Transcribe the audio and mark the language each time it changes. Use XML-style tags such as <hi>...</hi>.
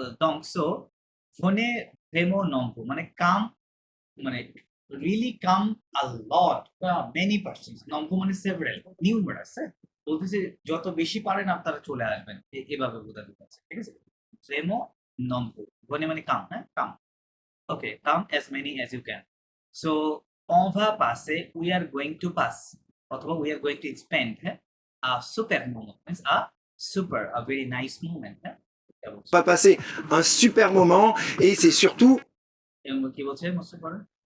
<bn>donc so ফোনে</bn> <fr>vraiment nombreux</fr> <bn>মানে কাম, মানে</bn> <en>really come a lot, many persons,</en> <bn>nombreux মানে</bn> <en>several, numerous,</en> <bn>হ্যাঁ, বলতেছি যত বেশি পারেন আপনারা চলে আসবেন, এভাবে বোঝাতে চাচ্ছে। ঠিক আছে,</bn> <fr>vraiment nombreux</fr> <bn>ফোনে মানে কাম, হ্যাঁ, কাম।</bn> <en>Okay, come as many as you can. So,</en> <fr>on va passer,</fr> <en>we are going to pass, অথবা we are going to spend, হ্যাঁ, a super moment, means a very nice moment, হ্যাঁ,</en> <bn>এটা বলছে।</bn> <fr>On va passer un super moment et c'est surtout</fr> <bn>এবং কি বলছে বুঝতে পারেন?</bn>